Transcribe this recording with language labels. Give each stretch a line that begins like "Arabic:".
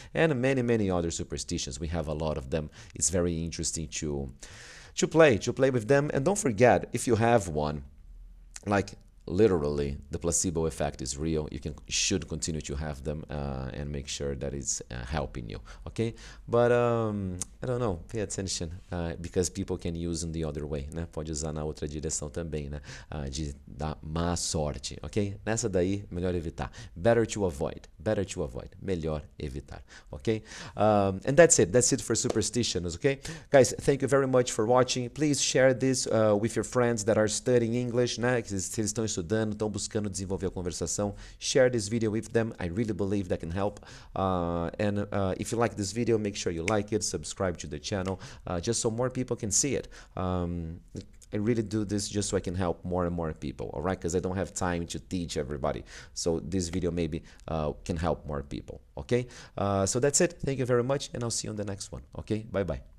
English: And many, many other superstitions. We have a lot of them. It's very interesting to play with them. And don't forget, if you have one, like literally the placebo effect is real, you should continue to have them and make sure that it's helping you, okay? But I don't know, pay attention, because people can use in the other way, né?
Portuguese: Pode usar na outra direção também, né? De dar má sorte, ok? Nessa daí, melhor evitar.
English: Better to avoid,
Portuguese: melhor evitar,
English: okay? And that's it for superstitions, okay? Guys, thank you very much for watching. Please share this with your friends that are studying English, né?
Portuguese: Se eles estão estudando, estão buscando desenvolver a conversação,
English: share this video with them. I really believe that can help. And if you like this video, make sure you like it, subscribe to the channel, just so more people can see it. I really do this just so I can help more and more people, all right? Because I don't have time to teach everybody. So this video maybe can help more people, okay? So that's it. Thank you very much, and I'll see you on the next one, okay? Bye-bye.